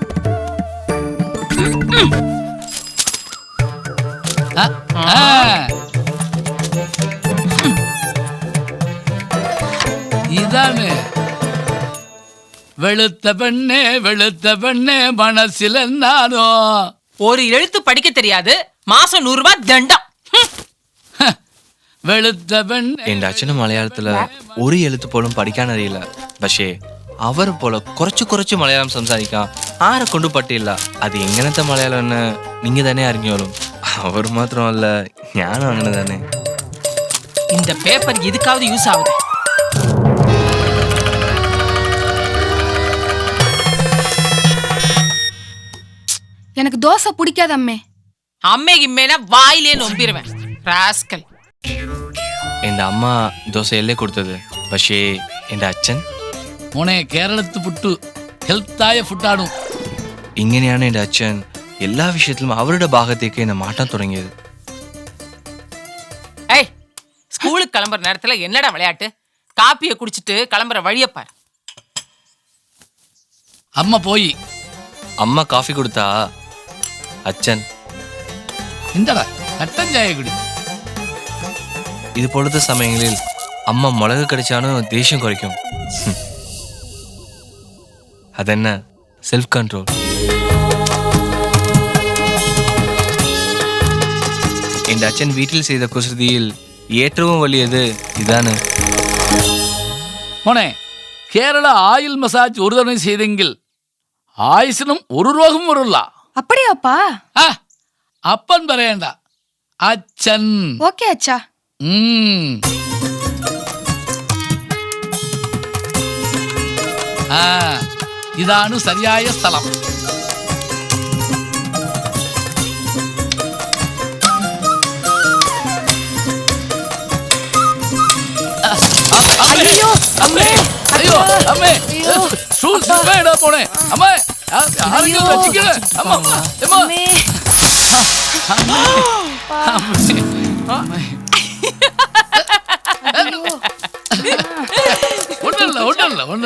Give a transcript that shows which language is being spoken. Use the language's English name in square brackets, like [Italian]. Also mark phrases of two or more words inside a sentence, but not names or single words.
[Malayalam] ഇതാണ് വെളുത്ത പെണ്ണേ മനസ്സിൽ ഞാനോ. [Tamil] ஒரு எழுத்து படிக்க தெரியாது, மாசம் 100 ரூபாய் தண்டம். [Malayalam] വെളുത്ത പെണ്ണെ. എൻ്റെ അച്ഛന് മലയാളത്തിൽ ഒരു എഴുത്ത് പോലും പഠിക്കാൻ അറിയില്ല. പക്ഷേ അവർ പോലെ കുറച്ച് മലയാളം സംസാരിക്കാം ആരെ കൊണ്ട് പറ്റില്ല. അത് എങ്ങനത്തെ മലയാളം എന്ന് നിങ്ങൾ തന്നെ അറിഞ്ഞോളും. അവർ മാത്രമല്ല, ഞാനും അങ്ങനെ തന്നെ. [Tamil] இந்த பேப்பர் எதுக்காவது யூஸ் ஆகுது? எனக்கு தோசை பிடிக்காது அம்மே. அம்மே கிம்மேனா வாயிலே நொம்பிடுவேன். ராஸ்கல். [Malayalam] എൻ്റെ അമ്മ ദോശയല്ലേ കൊടുത്തത്. പക്ഷേ എൻ്റെ അച്ഛൻ മോനെ, കേരളത്ത് പുട്ടു ഹെൽത്തായ ഫുഡാണു. ഇങ്ങനെയാണ് എൻ്റെ അച്ഛൻ എല്ലാ വിഷയത്തിലും അവരുടെ ഭാഗത്തേക്ക് എന്നെ മാറ്റാൻ തുടങ്ങിയത്. [Tamil] ஏய், ஸ்கூலுக்கு கிளம்புற நேரத்துல என்னடா விளையாட்டு? காப்பியை குடிச்சிட்டு கிளம்புற வழியப்பார். [Malayalam] അമ്മ പോയി. അമ്മ കാഫി കൊടുത്താ അച്ഛൻ ഇന്തടാ കട്ടൻ ചായ കുടി. ഇതുപോലത്തെ സമയങ്ങളിൽ അമ്മ മുളക് കടിച്ചാണ് ദേഷ്യം കുറയ്ക്കും. അതെന്നെ സെൽഫ് കൺട്രോൾ. എൻ്റെ അച്ഛൻ വീട്ടിൽ ചെയ്ത കുസൃതിയിൽ ഏറ്റവും വലിയത് ഇതാണ്. മോനെ, കേരള ആയിൽ മസാജ് ഒരു തവണ ചെയ്തെങ്കിൽ ആയുസിനും ഒരു രോഗം വരില്ല. [Tamil] அப்படியாப்பா? [Malayalam] ആ അപ്പൻ പറയണ്ട, അച്ഛൻ. [Tamil] ஓகே அச்சா. [Malayalam] ആ ഇതാണ് ശരിയായ സ്ഥലം. [Tamil] ஐயோ அம்மே, [Malayalam] അയ്യോ അമ്മേ, ഷൂസ് വേടാ പോണേ. അമ്മേ ആരെങ്കിലും രക്ഷിക്കണേ. അമ്മ അമ്മ [Tamil] அம்மே. [Malayalam] ഒന്നുമില്ല.